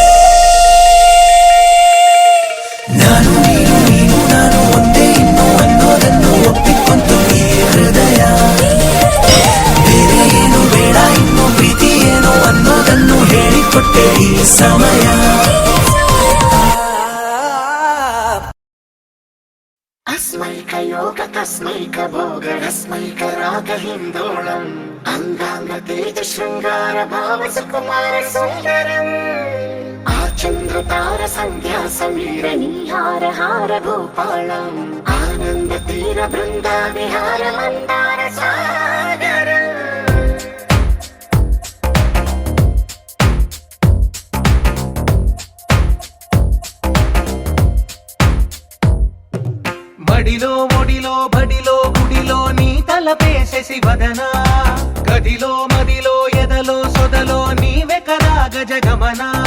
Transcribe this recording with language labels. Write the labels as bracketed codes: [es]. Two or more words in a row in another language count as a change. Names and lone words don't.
[kn] ನಾನು ನೀನು ನೀನು ನಾನು ಒಂದೇ ಇನ್ನು ಅನ್ನೋದನ್ನು ಒಪ್ಪಿಕೊಂತು ಈ ಹೃದಯ ಬೇರೆ ಏನು ಬೇಡ ಇನ್ನು ಪ್ರೀತಿ ಏನು ಅನ್ನೋದನ್ನು ಹೇಳಿಕೊಟ್ಟೆ ಈ ಸಮಯ [sa] अस्मैक योग तस्मैक भोग रस्मैक राग हिन्दोळम् [te] అంగాంగ తేజ శృంగార భావ సుకుమార సుందరం ఆ చంద్ర తార సంధ్యా సమీర నీహార హార భూపాళం ఆనంద తీర బృంద విహార మందార సాగరం బడిలో ఒడిలో బడిలో గుడిలో నీ తలపేసేసి వదనా గదిలో మదిలో ఎదలో సొదలో నీవే కదా గజగమనా